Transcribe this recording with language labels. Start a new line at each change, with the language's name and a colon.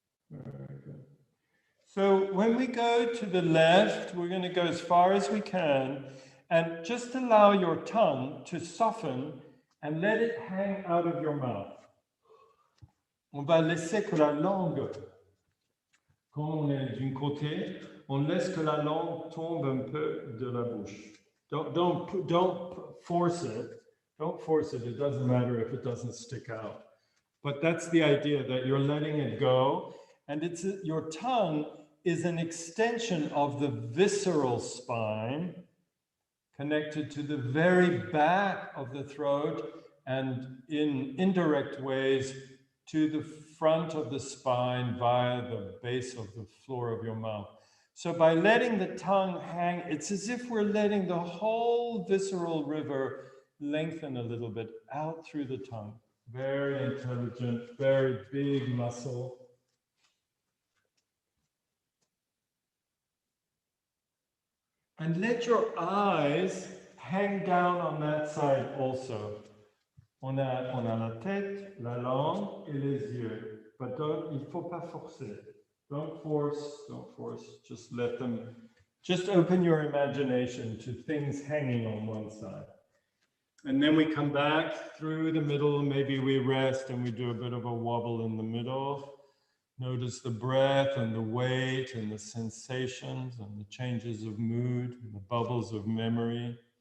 English: Very good. So when we go to the left, we're going to go as far as we can, and just allow your tongue to soften and let it hang out of your mouth.
French: On va laisser que la langue, quand on est d'un côté, on laisse que la langue tombe un peu de la bouche.
English: Don't force it. Don't force it. It doesn't matter if it doesn't stick out. But that's the idea, that you're letting it go. And your tongue is an extension of the visceral spine, connected to the very back of the throat, and in indirect ways to the front of the spine via the base of the floor of your mouth. So by letting the tongue hang, it's as if we're letting the whole visceral river lengthen a little bit out through the tongue. Very intelligent, very big muscle. And let your eyes hang down on that side also.
French: On a la tête, la langue et les yeux. But il ne faut pas forcer.
English: Don't force, just let them, just open your imagination to things hanging on one side. And then we come back through the middle, maybe we rest and we do a bit of a wobble in the middle. Notice the breath and the weight and the sensations and the changes of mood and the bubbles of memory.